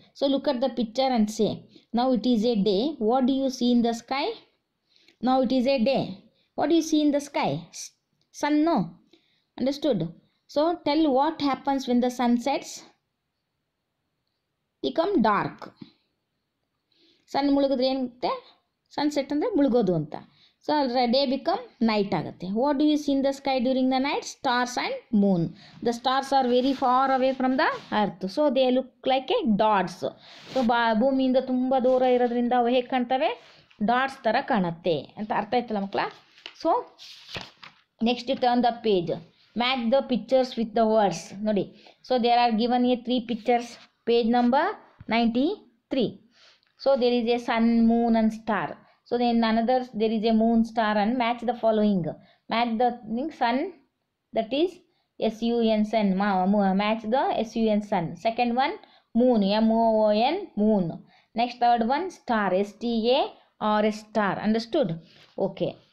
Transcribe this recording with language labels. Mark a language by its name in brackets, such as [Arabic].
[English] So look at the picture and say, now it is a day, what do you see in the sky? Now it is a day, what do you see in the sky? Sun, no? Understood? So tell what happens when the sun sets. Become dark. [Kannada] Sun ಮುಳುಗಿದ್ರೆ ಏನಾಗುತ್ತೆ? Sunset ಅಂದರೆ ಮುಳುಗೋದು ಅಂತ. [English] so day become night [Kannada] ಆಗುತ್ತೆ. [English] What do you see in the sky during the night? Stars and moon. The stars are very far away from the earth. So they look like a dots. [Kannada] So ಭೂಮಿಯಿಂದ ತುಂಬ ದೂರ ಇರೋದ್ರಿಂದ ಅವು ಹೇಗೆ ಕಾಣ್ತವೆ? Dots ಥರ ಕಾಣುತ್ತೆ ಅಂತ ಅರ್ಥ ಆಯ್ತಲ್ಲ ಮಕ್ಕಳ. [English] So next turn the page, match the pictures with the words. ನೋಡಿ, so there are given a 3 pictures, page number 93. So there is a sun, moon and star. So then another, there is a moon, star, and match the following. Match the sun, that is sun, sun. Match the sun, sun. Second one, moon, moon, moon. Next, third one, star, sta or a star. Understood? Okay.